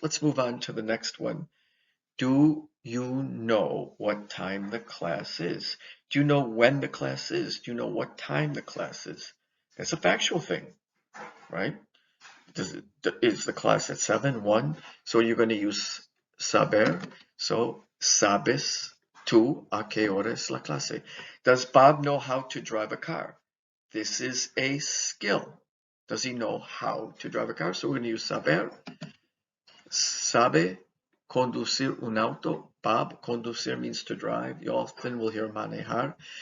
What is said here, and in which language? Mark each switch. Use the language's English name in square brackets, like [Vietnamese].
[English] Let's move on to the next one. Do you know what time the class is? Do you know when the class is? Do you know what time the class is? That's a factual thing, right? Is the class at 7, 1? So you're going to use saber. [Spanish] So, sabes tú a qué hora es la clase? [English] Does Bob know how to drive a car? This is a skill. Does he know how to drive a car? So we're going to use saber. [Spanish] Sabe conducir un auto. [English] Bob, conducir means to drive. You often will hear manejar.